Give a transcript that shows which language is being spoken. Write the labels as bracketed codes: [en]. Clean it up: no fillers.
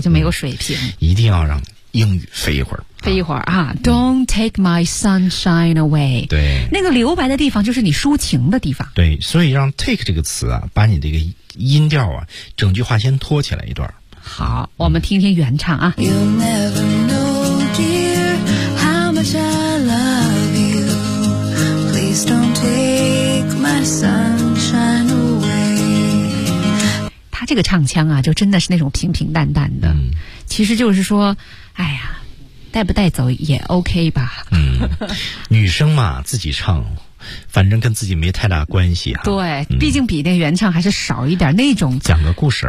[zh] 就没有水平。一定要让英语飞一会儿。飞一会儿啊。 [en] Don't take my sunshine away。 [zh] 对，那个留白的地方就是你抒情的地方。对，所以让 take 这个词啊，把你这个音调啊，整句话先拖起来一段。好，我们听听原唱啊。 [en] You'll never know, dear, how much I love you. Please don't take my sunshine away. [zh] 他这个唱腔啊，就真的是那种平平淡淡的。嗯、其实就是说，哎呀，带不带走也 OK 吧。嗯，女生嘛，自己唱。反正跟自己没太大关系啊。对、嗯、毕竟比那原唱还是少一点那种讲个故事